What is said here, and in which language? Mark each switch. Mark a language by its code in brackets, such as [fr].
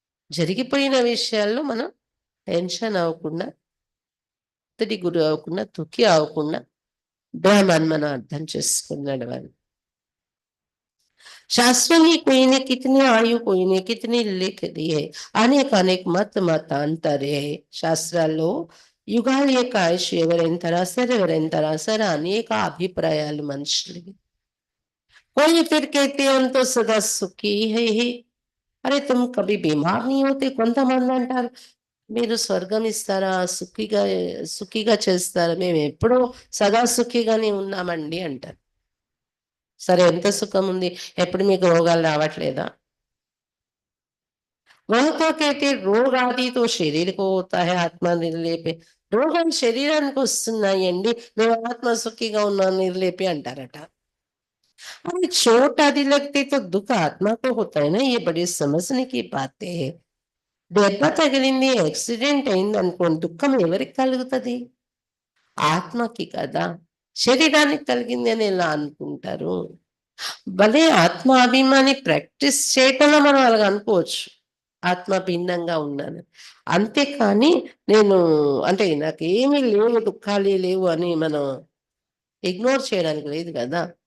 [te] జరిగిపోయిన విషయాల్లో మనం టెన్షన్ అవ్వకుండా, ఒత్తిడి గురి అవ్వకుండా, దుఃఖి అవ్వకుండా డ్రామాని మనం అర్థం చేసుకొని నడవాలి. [hi] शास्त्रों में कोई ने कितनी आयु कोई ने कितनी लिख दी है [te] అనేక మతాంతరే శాస్త్రాల్లో యుగాల యొక్క ఆయుష్ ఎవరెంత రాశారు ఎవరెంత రాశారు అనేక అభిప్రాయాలు మనుషులకి. [hi] कोई फिर कहते हैं हम तो सदा सुखी है అరే తుమ్ కభీ బీమార్ నీ హోతే. [te] కొంతమంది అంటారు మీరు స్వర్గం ఇస్తారా, సుఖిగా సుఖిగా చేస్తారా, మేము ఎప్పుడూ సదా సుఖిగానే ఉన్నామండి అంటారు. సరే ఎంత సుఖం ఉంది, ఎప్పుడు మీకు రోగాలు రావట్లేదా? [hi] वह तो कहते రోग आदि तो शरीर को होता है आत्मा निर्लेपे. [te] రోగాలు శరీరానికి వస్తున్నాయండి, మేము ఆత్మ సుఖిగా ఉన్నాం నిర్లేపి అంటారట. [hi] अरे चोट आदि लगती तो दुख आत्मा को होता है ना, ये बड़ी समझने की बातें है. [te] దెబ్బ తగిలింది, యాక్సిడెంట్ అయిందనుకోండి, దుఃఖం ఎవరికి కలుగుతది? ఆత్మకి కదా! శరీరానికి కలిగింది అని ఎలా అనుకుంటారు? భలే ఆత్మాభిమాని ప్రాక్టీస్ చేయటంలో మనం అలాగ అనుకోవచ్చు. ఆత్మ భిన్నంగా ఉన్నాను. అంతేకాని నేను అంటే నాకేమీ లేవు, దుఃఖాలే లేవు అని మనం ఇగ్నోర్ చేయడానికి లేదు గదా!